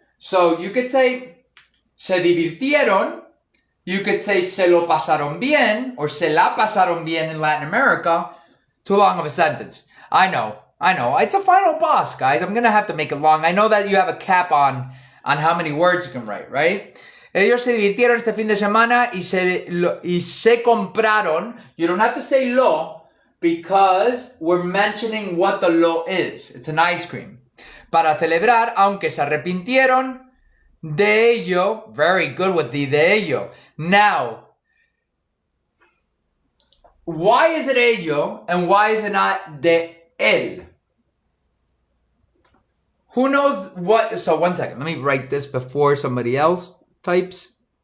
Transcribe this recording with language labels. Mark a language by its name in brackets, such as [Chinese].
[English] So you could say [Spanish] se divirtieron. [English] You could say [Spanish] se lo pasaron bien [English] or [Spanish] se la pasaron bien [English] in Latin America. Too long of a sentence. I know. It's a final boss, guys. I'm going to have to make it long. I know that you have a cap on how many words you can write, right? [Spanish] Ellos se divirtieron este fin de semana y se compraron. [English] You don't have to say lo because we're mentioning what the lo is. It's an ice cream. [Spanish] Para celebrar, aunque se arrepintieron de ello. [English] Very good with the [Spanish] de ello. [English] Now, why is it ello and why is it not [Spanish] de él? [English] Who knows what? So, one second. Let me write this before somebody else types.